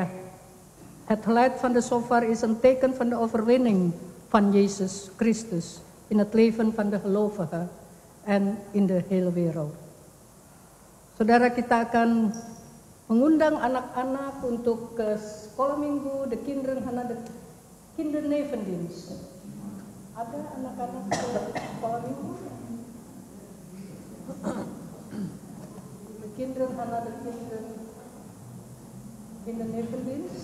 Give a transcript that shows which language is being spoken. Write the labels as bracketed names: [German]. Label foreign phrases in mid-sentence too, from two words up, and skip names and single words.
[Dutch] Het geluid van de shofar is een teken van de overwinning van Jezus Christus in het leven van de gelovigen en in de hele wereld. [Indonesian] Saudara, kita akan mengundang anak-anak untuk ke sekolah minggu, [Dutch] de kinderen gaan naar de kindernevendienst. [Indonesian] Ada anak-anak ke sekolah minggu? [Dutch] De kinderen gaan naar de kindernevendienst.